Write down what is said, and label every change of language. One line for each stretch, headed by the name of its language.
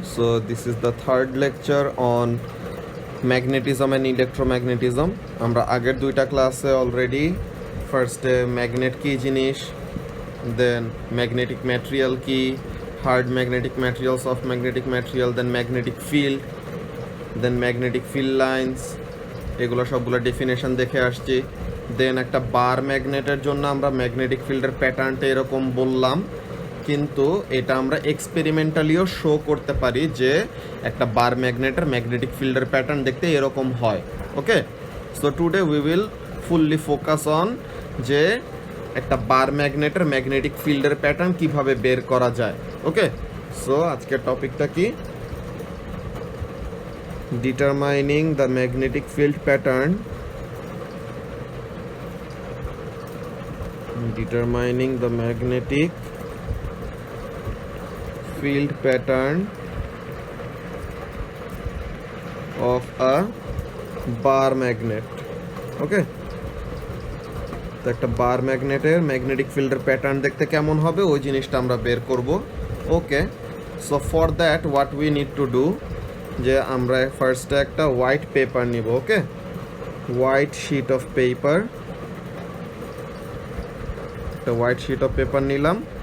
English: So this is the third lecture on magnetism and electromagnetism.
Bangla: আমরা আগের দুইটা ক্লাসে অলরেডি ফার্স্টে ম্যাগনেট কি জিনিস, দেন ম্যাগনেটিক ম্যাটেরিয়াল কি, hard magnetic materials of magnetic material, then magnetic field, then magnetic field lines, এগুলো সবগুলো ডেফিনেশন দেখে আসছি। দেন একটা বার ম্যাগনেটের জন্য আমরা ম্যাগনেটিক ফিল্ডের প্যাটার্নটা এরকম বললাম, কিন্তু এটা আমরা এক্সপেরিমেন্টালিও শো করতে পারি যে একটা বার ম্যাগনেটের ম্যাগনেটিক ফিল্ডের প্যাটার্ন দেখতে এরকম হয়। ওকে,
English: so today we will fully focus on
Bangla: যে একটা বার ম্যাগনেটের ম্যাগনেটিক ফিল্ডের প্যাটার্ন কিভাবে বের করা যায়। ওকে, সো আজকের টপিকটা কি?
English: Determining the magnetic field pattern, determining the magnetic field pattern of a bar magnet.
Bangla: ওকে, তো একটা বার ম্যাগনেটের ম্যাগনেটিক ফিল্ডের প্যাটার্ন দেখতে কেমন হবে ওই জিনিসটা আমরা বের করব।
English: okay, so for that what we need to do,
Bangla: যে আমরা ফার্স্টে একটা হোয়াইট পেপার নিব। ওকে,
English: white sheet of paper,
Bangla: একটা হোয়াইট শিট অফ পেপার নিলাম।